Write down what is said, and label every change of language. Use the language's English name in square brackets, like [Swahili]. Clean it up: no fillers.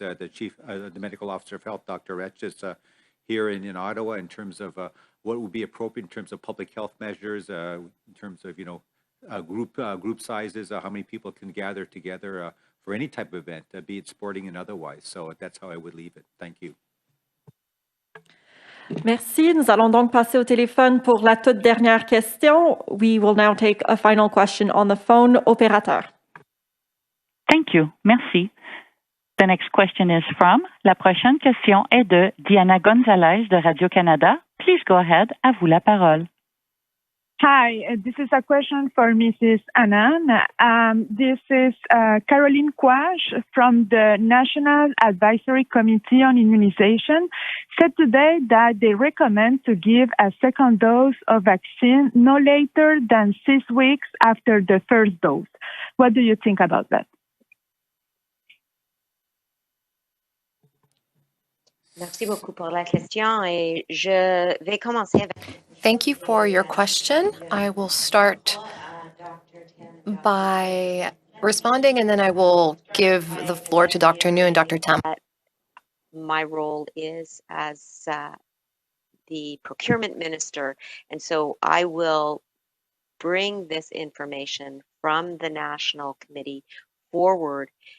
[English] The medical officer of health, Dr. Retch, is here in Ottawa in terms of what would be appropriate in terms of public health measures, in terms of group sizes, how many people can gather together for any type of event, be it sporting and otherwise. So that's how I would leave it. Thank you. [French] Merci. Nous allons donc passer au téléphone pour la toute dernière question. [English] We will now take a final question on the phone. [French] Opérateur. [English] Thank you. Merci. The next question is from, [French] la prochaine question est de [English] Diana Gonzalez de Radio-Canada. Please go ahead. [French] À vous la parole. [English] Hi, this is a question for Mrs. Anand. This is Caroline Quash from the National Advisory Committee on Immunization said today that they recommend to give a second dose of vaccine no later than 6 weeks after the first dose. What do you think about that? [French] Merci beaucoup pour la question et je vais commencer avec... [English] Thank you for your question. I will start by responding and then I will give the floor to Dr. New and Dr. Tam. My role is as the procurement minister, and so I will bring this information from the National Committee forward